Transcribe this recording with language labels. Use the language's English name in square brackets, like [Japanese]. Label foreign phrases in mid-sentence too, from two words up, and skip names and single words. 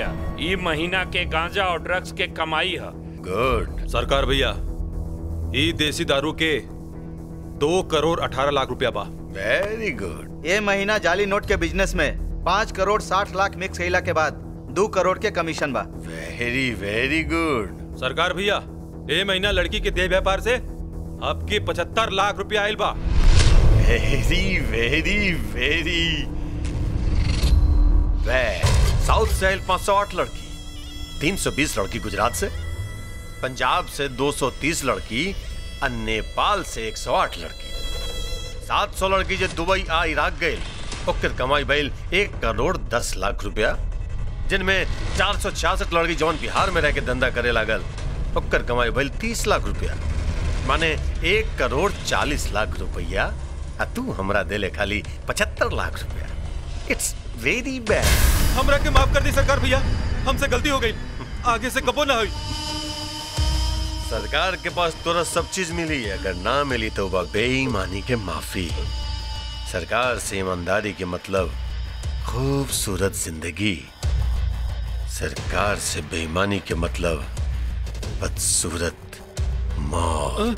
[Bhojpuri] ई महीना के गांजा और ड्रग्स के कमाई है। गुड सरकार भैया, ई देसी दारू के 2,18,00,000 रुपया बा। [English] very good. [Bhojpuri] ये महीना जाली नोट के बिजनेस में 5,60,00,000 मिक्स कइला के बाद 2 करोड़ के कमीशन बा। [English] very very good. [Bhojpuri] सरकार भैया ए महीना लड़की के देह व्यापार से आपके 75 लाख रुपया आयल बा। [English] very very very [Bhojpuri] साउथ से आयल 508 लड़की, 320 लड़की गुजरात से, पंजाब से 230 लड़की और नेपाल से 108 लड़की, 700 लड़की जो दुबई आ इराक गए ओकर कमाई भइल 1,10,00,000 रुपया, जिनमें 466 लड़की जौन बिहार में रह के धंधा करे लागल ओकर कमाई भइल 30 लाख रुपया, माने 1,40,00,000 रुपया। आ तू हमरा देले खाली 75 लाख रुपया। [English] it's very bad. [Bhojpuri] हमरा के माफ कर दी सरकार भैया, हमसे गलती हो गई, आगे से कबो ना हुई। सरकार के पास तोरा सब चीज मिली है, अगर ना मिली तो वह बेईमानी के माफी। सरकार से ईमानदारी के मतलब खूबसूरत जिंदगी, सरकार से बेईमानी के मतलब बदसूरत मौत।